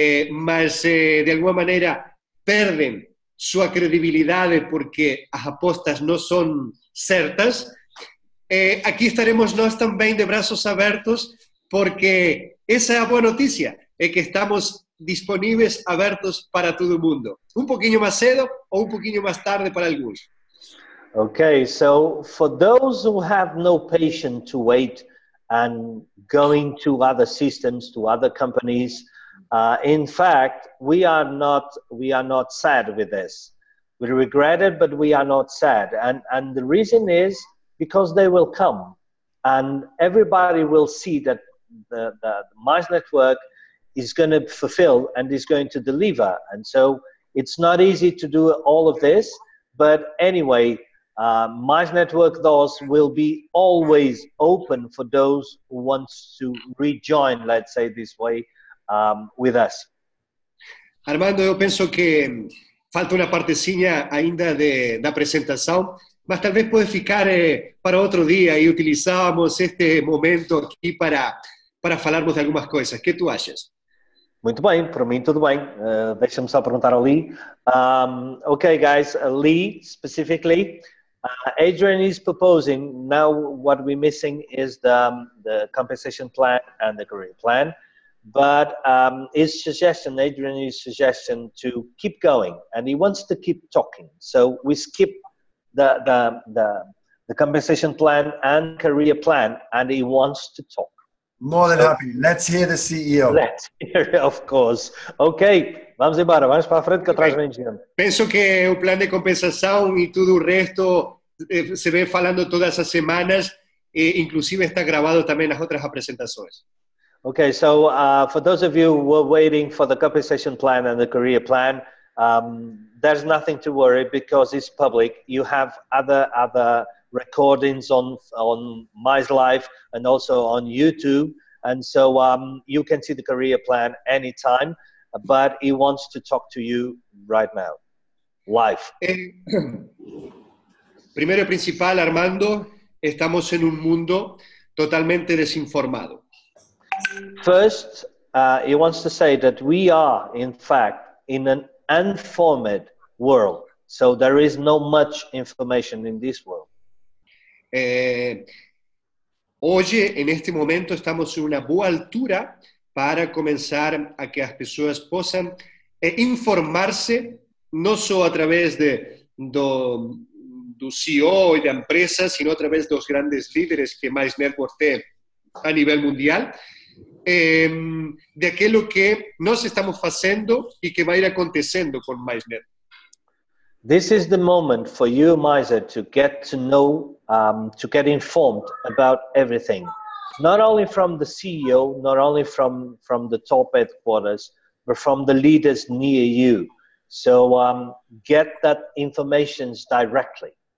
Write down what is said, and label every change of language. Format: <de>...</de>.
<pt>mas de alguma maneira perdem sua credibilidade porque as apostas não são certas, aqui estaremos nós também de braços abertos porque essa é a boa notícia, é que estamos disponíveis, abertos para todo mundo. Um pouquinho mais cedo ou um pouquinho mais tarde para alguns.</pt> <en>Okay, so for those who have no patience to wait and going to other systems, to other companies, in fact, we are not sad with this. We regret it, but we are not sad. And the reason is because they will come and everybody will see that the Mize Network is going to fulfill and is going to deliver. And so it's not easy to do all of this, but anyway, Mize Network doors will be always open for those who want to rejoin, let's say this way, with us.</en> <pt>Armando, eu penso que falta uma partezinha ainda da apresentação, mas talvez pode ficar para outro dia e utilizamos este momento aqui para falarmos de algumas coisas. O que tu achas? Muito bem, para mim tudo bem. Deixa-me só perguntar ao Lee.</pt> <en>Okay, guys, Lee specifically, Adrian is proposing, now what we're missing is the compensation plan and the career plan. But his suggestion, Adrian's suggestion, to keep going, and he wants to keep talking. So we skip the compensation plan and career plan, and he wants to talk. More than happy. Let's hear the CEO. Let's hear it, of course.</en> <pt>Ok, vamos embora, vamos para a frente que atrás vem gente. Penso que o plano de compensação e tudo o resto se vem falando todas as semanas, inclusive está gravado também nas outras apresentações.</pt> <en>Okay, so for those of you who are waiting for the compensation plan and the career plan, there's nothing to worry because it's public. You have other recordings on Mize Live and also on YouTube, and so you can see the career plan anytime. But he wants to talk to you right now, live.</en> <es>Primero y principal, Armando, estamos en un mundo totalmente desinformado.</es> <en>First, he wants to say that we are, in fact, in an unformed world. So there is no much information in this world.</en> <es>Hoy, en este momento, estamos en una</es> <pt>boa</pt> <es>altura para comenzar a que las personas puedan informarse, no solo a través do</es> <pt>do CEO e da empresa,</pt> <es>sino</es> <pt>através dos grandes líderes que Mize Network tem a nível mundial, de aquilo que nós estamos fazendo e que vai ir acontecendo com Mize Network.</pt> <en>This is the moment for you, Mize, to get to know, to get informed about everything. Not only from the CEO, not only from the top headquarters, but from the leaders near you. So get that information directly.</en>